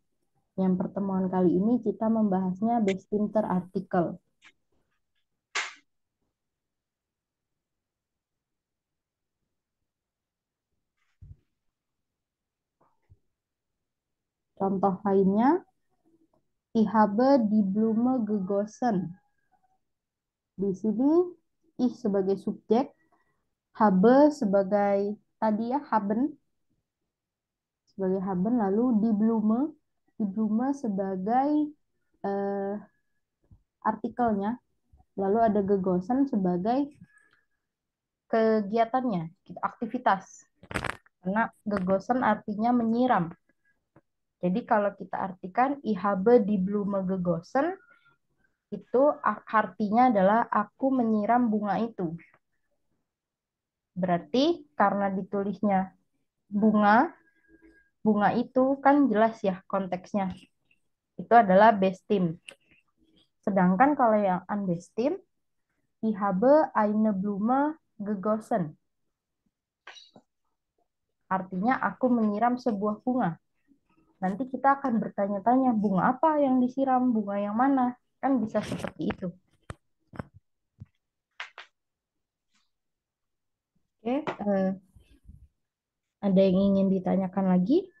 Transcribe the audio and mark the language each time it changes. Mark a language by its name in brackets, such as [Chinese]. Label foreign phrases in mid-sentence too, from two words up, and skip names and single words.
[Indonesian] Yang pertemuan kali ini kita membahasnya [German] bestimmter artikel. [Indonesian] Contoh lainnya, [German] ich habe die Blume gegossen. [Indonesian] Di sini ich sebagai subjek, habe sebagai tadi ya haben, lalu di Blume sebagai eh, artikelnya, lalu ada gegosen sebagai kegiatannya, gitu, aktivitas. Karena gegosen artinya menyiram. Jadi kalau kita artikan [German] ich habe die Blume gegossen, [Indonesian] itu artinya adalah aku menyiram bunga itu. Berarti karena ditulisnya bunga itu kan jelas ya konteksnya. Itu adalah [German] bestim. [Indonesian] Sedangkan kalau yang [German] unbestim, ich habe eine Blume gegossen. [Indonesian] Artinya aku menyiram sebuah bunga. Nanti kita akan bertanya-tanya, bunga apa yang disiram, bunga yang mana? Kan bisa seperti itu. Oke, ada yang ingin ditanyakan lagi?